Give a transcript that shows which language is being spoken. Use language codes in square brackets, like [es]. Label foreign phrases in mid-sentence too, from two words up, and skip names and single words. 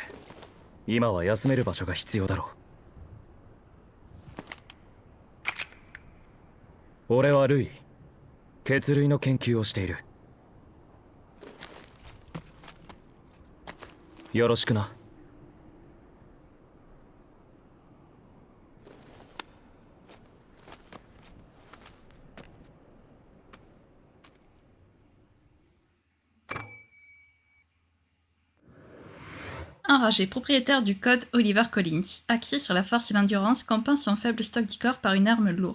[ja] 今は休める場所が必要だろう。俺はルイ、血類の研究をしている。よろしくな。 [fr] Enragé, propriétaire du code Oliver Collins, axé sur la force et l'endurance, compense son faible stock d'ichor par une arme lourde.